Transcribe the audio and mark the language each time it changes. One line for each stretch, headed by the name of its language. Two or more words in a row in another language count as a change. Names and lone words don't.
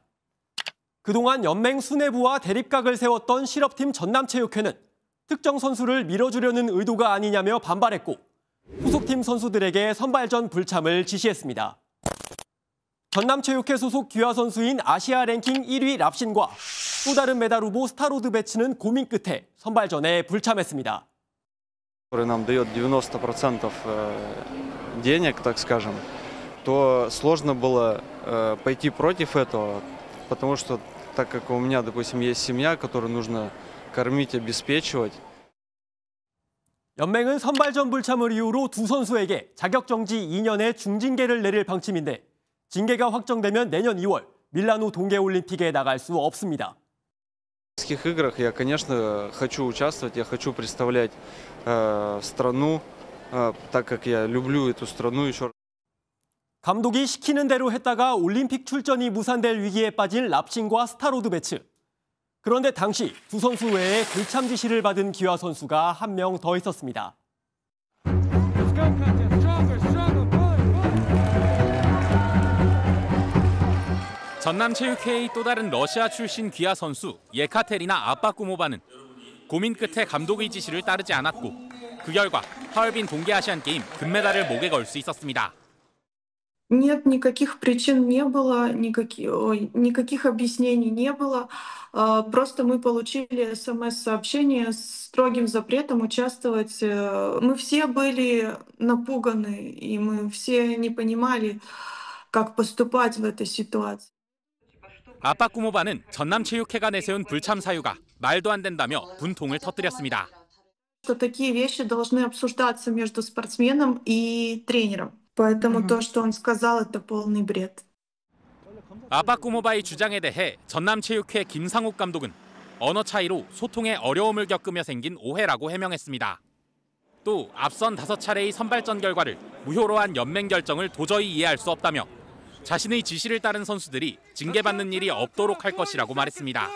Korean: 그동안 연맹 수뇌부와 대립각을 세웠던 실업팀 전남체육회는 특정 선수를 밀어주려는 의도가 아니냐며 반발했고 소속팀 선수들에게 선발전 불참을 지시했습니다. 전남체육회 소속 귀화 선수인 아시아 랭킹 1위 랍신과 또 다른 메달 후보 스타로드 배츠는 고민 끝에 선발전에 불참했습니다.
Russian: который нам дает 90% денег, так скажем, то сложно было пойти против этого, потому что так как у меня, допустим, есть семья, которую нужно кормить, обеспечивать.
Korean: 연맹은 선발전 불참을 이유로 두 선수에게 자격정지 2년의 중징계를 내릴 방침인데 징계가 확정되면 내년 2월 밀라노 동계올림픽에 나갈 수 없습니다.
Russian: В Олимпийских играх я, конечно, хочу участвовать, я хочу представлять страну, так как я люблю эту страну еще.
Korean: 감독이 시키는 대로 했다가 올림픽 출전이 무산될 위기에 빠진 랍신과 스타로드 배츠. 그런데 당시 두 선수 외에 불참 지시를 받은 귀화 선수가 한 명 더 있었습니다. 전남체육회의 또 다른 러시아 출신 귀화 선수 예카테리나 아빠꾸모바는 고민 끝에 감독의 지시를 따르지 않았고 그 결과 하얼빈 동계아시안게임 금메달을 목에 걸 수 있었습니다.
Russian: Нет, никаких причин не было, никаких объяснений не было. Просто мы получили СМС-сообщение с строгим запретом участвовать. Мы все были напуганы, и мы все не понимали, как поступать в этой ситуации.
Korean: 아빠꾸모바는 전남체육회가 내세운 불참 사유가 말도 안 된다며 분통을 터뜨렸습니다.
Russian: Что такие вещи должны обсуждаться между спортсменом и тренером. Поэтому то, что он сказал, это полный бред.
Korean: 아빠꾸모바의 주장에 대해 전남체육회 김상욱 감독은 언어 차이로 소통에 어려움을 겪으며 생긴 오해라고 해명했습니다. 또 앞선 5차례의 선발전 결과를 무효로 한 연맹 결정을 도저히 이해할 수 없다며 자신의 지시를 따른 선수들이 징계받는 일이 없도록 할 것이라고 말했습니다.